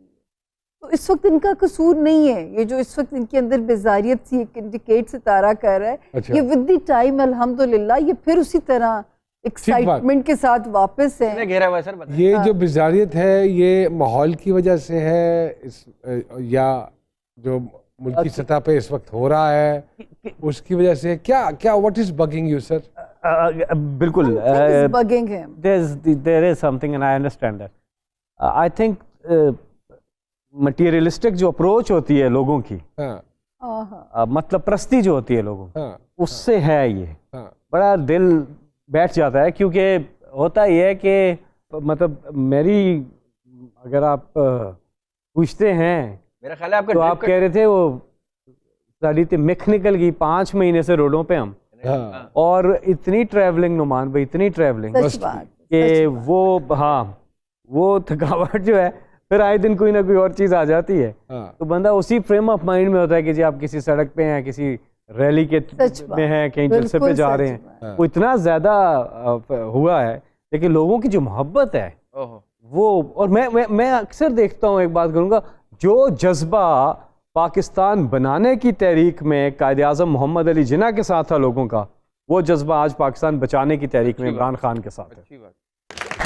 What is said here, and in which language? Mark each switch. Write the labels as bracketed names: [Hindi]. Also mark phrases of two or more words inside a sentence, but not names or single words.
[Urdu] تو اس وقت ان کا قصور نہیں ہے. یہ جو اس وقت ان کے اندر بیزاریت سی انڈیکیٹ ستارہ کر رہا ہے یہ [English] with the time [Urdu] الحمدللہ یہ پھر اسی طرح ایکسائٹمنٹ کے ساتھ واپس ہے. گھیرا ہوا ہے سر. یہ جو بیزاریت ہے یہ ماحول کی وجہ سے ہے یا جو ملکی سطح پہ اس وقت ہو رہا ہے اس کی وجہ سے کیا [English] what is bugging you sir? [Urdu] بالکل بگنگ ہے. [English] there is something and I understand that. I think [Urdu] مٹیریلسٹک جو اپروچ ہوتی ہے لوگوں کی مطلب پرستی جو ہوتی ہے لوگوں اس سے ہے یہ بڑا دل بیٹھ جاتا ہے کیونکہ ہوتا یہ ہے کہ مطلب میری اگر آپ پوچھتے ہیں میرا خیال ہے آپ تو آپ کہہ رہے تھے وہ [Punjabi] ساڑی تے مکھ نکل گئی [Urdu] 5 مہینے سے روڈوں پہ ہم اور اتنی ٹریولنگ نعمان بھائی اتنی ٹریولنگ کہ وہ تھکاوٹ جو ہے پھر آئے دن کوئی نہ کوئی اور چیز آ جاتی ہے تو بندہ اسی [English] frame of mind [Urdu] میں ہوتا ہے کہ جی آپ کسی سڑک پہ ہیں کسی ریلی کے میں ہیں کہیں جلسے پہ جا رہے ہیں وہ اتنا زیادہ ہوا ہے لیکن لوگوں کی جو محبت ہے وہ اور میں اکثر دیکھتا ہوں ایک بات کروں گا جو جذبہ پاکستان بنانے کی تحریک میں قائد اعظم محمد علی جناح کے ساتھ تھا لوگوں کا وہ جذبہ آج پاکستان بچانے کی تحریک میں عمران خان کے ساتھ ہے.